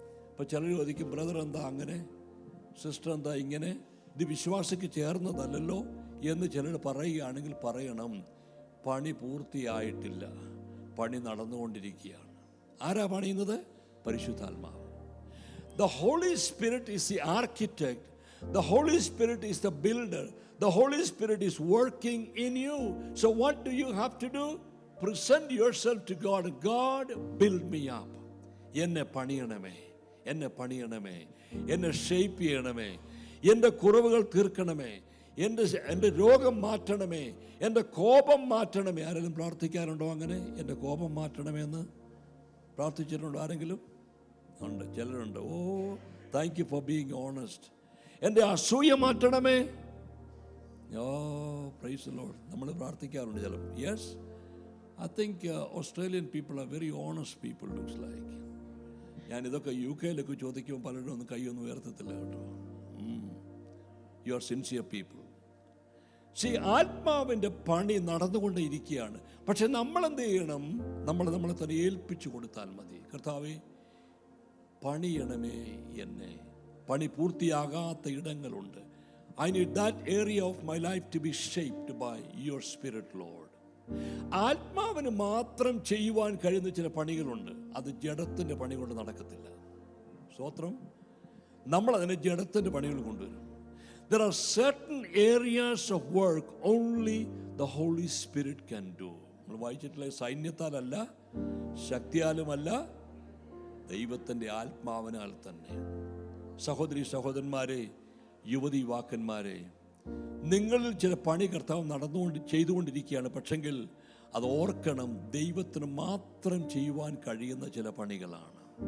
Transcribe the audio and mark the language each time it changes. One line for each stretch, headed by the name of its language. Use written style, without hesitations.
Malayalam: ഇപ്പോൾ ചിലർ ചോദിക്കും, ബ്രദർ എന്താ അങ്ങനെ, സിസ്റ്റർ എന്താ ഇങ്ങനെ, ഇത് വിശ്വാസിക്ക് ചേർന്നതല്ലല്ലോ എന്ന് ചിലർ പറയുകയാണെങ്കിൽ പറയണം, പണി പൂർത്തിയായിട്ടില്ല, പണി നടന്നുകൊണ്ടിരിക്കുകയാണ്. ആരാ പണിയുന്നത്? പരിശുദ്ധാത്മാവ്.
English: The Holy Spirit is the architect. The Holy Spirit is the builder. The Holy Spirit is working in you. So what do you have to do? Present yourself to God. God, build me up.
Malayalam: എന്നെ പണിയണമേ, എന്നെ പണിയണമേ, എന്നെ shape ചെയ്യണമേ, എൻ്റെ കുറവുകൾ തീർക്കണമേ, എൻ്റെ രോഗം മാറ്റണമേ, എൻ്റെ കോപം മാറ്റണമേ. ആരെങ്കിലും പ്രാർത്ഥിക്കാറുണ്ടോ അങ്ങനെ? എൻ്റെ കോപം മാറ്റണമെന്ന് പ്രാർത്ഥിച്ചിട്ടുണ്ടോ ആരെങ്കിലും? ഉണ്ട്, ചിലരുണ്ട്.
English: Oh, thank you for being honest.
Malayalam: എൻ്റെ അസൂയ മാറ്റണമേ. ഓ,
English: Praise the lord.
Malayalam: നമ്മൾ പ്രാർത്ഥിക്കാറുണ്ട് ചിലപ്പോൾ.
English: Yes, I think Australian people are very honest people looks like.
Malayalam: ഞാനിതൊക്കെ യു കെയിലൊക്കെ ചോദിക്കുമ്പോൾ പലരും ഒന്നും കൈയൊന്നും ഉയർത്തത്തില്ല കേട്ടോ.
English: You are sincere people.
Malayalam: ആത്മാവിൻ്റെ പണി നടന്നുകൊണ്ടേ ഇരിക്കുകയാണ്. പക്ഷെ നമ്മളെന്ത് ചെയ്യണം? നമ്മളെ തന്നെ ഏൽപ്പിച്ചു കൊടുത്താൽ മതി. കർത്താവേ, പണിയണമേ എന്നെ. പണി പൂർത്തിയാകാത്ത ഇടങ്ങളുണ്ട്.
English: I need that area of my life to be shaped by your spirit, Lord.
Malayalam: ആത്മാവിന് മാത്രം ചെയ്യുവാൻ കഴിയുന്ന ചില പണികളുണ്ട്. അത് ജഡത്തിൻ്റെ പണി കൊണ്ട് നടക്കത്തില്ല. സ്തോത്രം. നമ്മളതിനെ ജഡത്തിൻ്റെ പണികൾ കൊണ്ടുവരും.
English: There are certain areas of work only the Holy Spirit can do.
Malayalam: നമ്മൾ വായിച്ചിട്ടുള്ള സൈന്യത്താലല്ല, ശക്തിയാലുമല്ല, ദൈവത്തിൻ്റെ ആത്മാവിനാൽ തന്നെ. സഹോദരി സഹോദരന്മാരെ, യുവതി യുവാക്കന്മാരെ, നിങ്ങളിൽ ചില പണി കർത്താവ് ചെയ്തുകൊണ്ടിരിക്കുകയാണ്. പക്ഷെങ്കിൽ അത് ഓർക്കണം, ദൈവത്തിന് മാത്രം ചെയ്യുവാൻ കഴിയുന്ന ചില പണികളാണ്.